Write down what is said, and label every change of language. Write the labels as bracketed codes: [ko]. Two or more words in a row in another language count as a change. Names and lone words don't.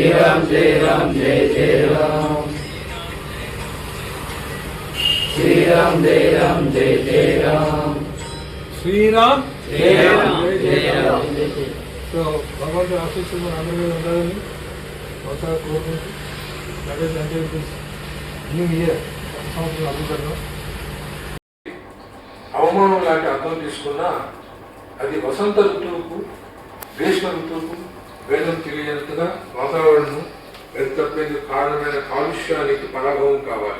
[hi] राम जय राम जय जय राम. श्री राम जय राम जय जय राम. శ్రీరామ్ जय राम जय राम. [te] సో భగవంతుడి ఆశీస్సులు మన అందరి మీద ఉండాలని ఒకసారి కోరుకుంటూ అంటే [en] new year [te] సంవత్సరం అభిప్రాయం అవమానం లాంటి అర్థం తీసుకున్నా అది వసంత ఋతువుకు గ్రీష్మ ఋతువుకు వేదం తెలియనంతగా వాతావరణం తప్పేందుకు కారణమైన కాలుష్యానికి పరాభవం కావాలి.